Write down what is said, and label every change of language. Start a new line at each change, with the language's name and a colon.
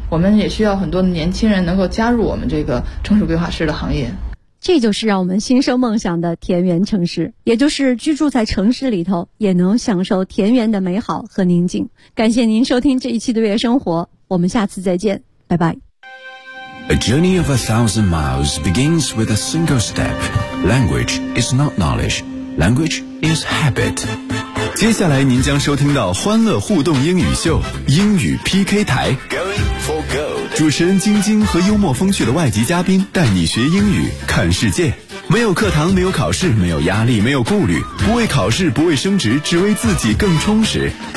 Chinese: 我们也需要很多的年轻人能够加入我们这个城市规划师的行业。这就是让我们心生梦想的田园城市，也就是居住在城市里头也能享受田园的美好和宁静。感谢您收听这一期的月生活，我们下次再见。
English: Bye bye. A journey of 1,000 miles begins with a single step. Language is not knowledge. Language is habit.
Chinese: 接下来您将收听到欢乐互动英语秀，英语 PK 台。
English: Going for gold.
Chinese: 主持人晶晶和幽默风趣的外籍嘉宾带你学英语，看世界。没有课堂，没有考试，没有压力，没有顾虑，不为考试，不为升职，只为自己更充实。